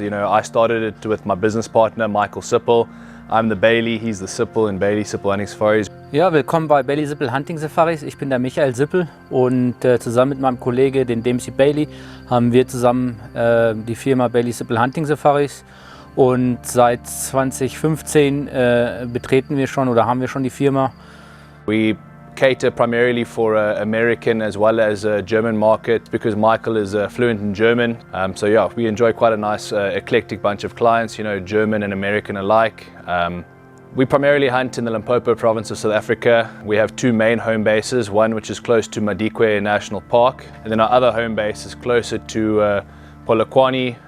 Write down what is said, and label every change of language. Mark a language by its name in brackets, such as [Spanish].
[English] I started it with my business partner Michael Sippel. I'm the Bayly, he's the Sippel in Bayly Sippel Hunting Safaris. [German] Ja, willkommen bei Bayly Sippel Hunting Safaris. Ich bin der Michael Sippel und zusammen mit meinem Kollege, den Dempsey Bayly, haben wir zusammen die Firma Bayly Sippel Hunting Safaris. Und seit 2015 betreten wir schon oder haben wir schon die Firma. [English] We cater primarily for American as well as German market because Michael is fluent in German. So yeah, we enjoy quite a nice eclectic bunch of clients, German and American alike. We primarily hunt in the Limpopo province of South Africa. We have two main home bases, one which is close to Madikwe National Park, and then our other home base is closer to Polokwane.